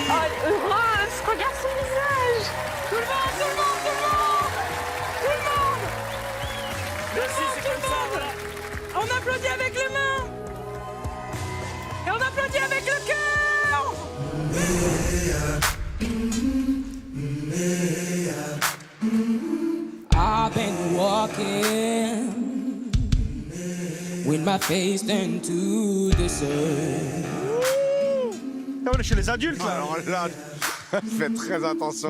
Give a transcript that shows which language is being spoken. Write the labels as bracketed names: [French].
[French] Oh, elle est heureuse, regarde son visage. Tout le monde, tout le monde, tout le monde. Tout le monde. Merci, c'est comme ça, voilà. On applaudit avec les mains. Et on applaudit avec le cœur. [English] I've been walking with my face turned to the sun. [French] On est chez les adultes, là. Alors là, fais très attention.